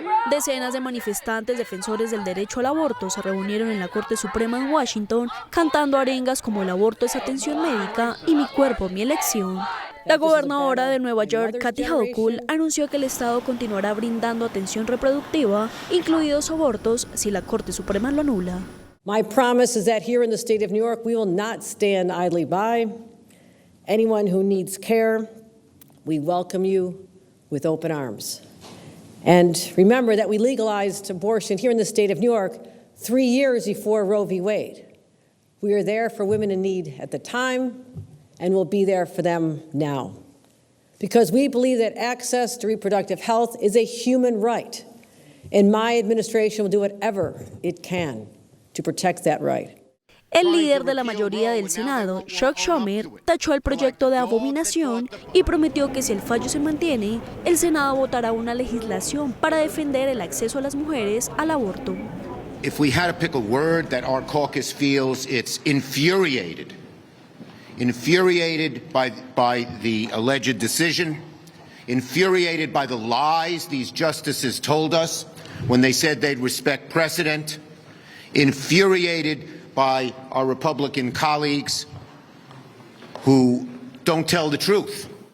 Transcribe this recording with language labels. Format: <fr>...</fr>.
<es>Decenas de manifestantes defensores del derecho al aborto se reunieron en la Corte Suprema en Washington cantando arengas como "el aborto es atención médica" y "mi cuerpo, mi elección". La gobernadora de Nueva York, Kathy Hochul, anunció que el Estado continuará brindando atención reproductiva, incluidos abortos, si la Corte Suprema lo anula.</es> <en>My promise is that here in the state of New York, we will not stand idly by. Anyone who needs care, we welcome you with open arms. And remember that we legalized abortion here in the state of New York 3 years before Roe v. Wade. We are there for women in need at the time, and we'll be there for them now. Because we believe that access to reproductive health is a human right. And my administration will do whatever it can to protect that right.</en> <es>El líder de la mayoría del Senado, Chuck Schumer, tachó el proyecto de abominación y prometió que si el fallo se mantiene, el Senado votará una legislación para defender el acceso a las mujeres al aborto.</es> <en>If we had to pick a word that our caucus feels, it's infuriated. Infuriated by the alleged decision, infuriated by the lies these justices told us when they said they'd respect precedent, infuriated by our Republican colleagues who don't tell the truth.</en>